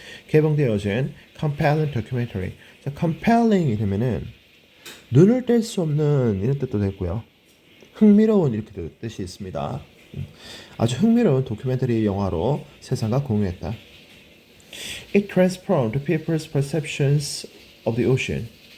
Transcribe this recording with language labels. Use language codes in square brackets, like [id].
[ko] 개봉되어진 [en] compelling documentary. [ko] 자, compelling 이러면은 눈을 뗄 수 없는 이런 뜻도 되고요. 흥미로운 이렇게 뜻이 있습니다. 아주 흥미로운 다큐멘터리 영화로 세상과 공유했다. [en] It transformed people's perceptions of the ocean.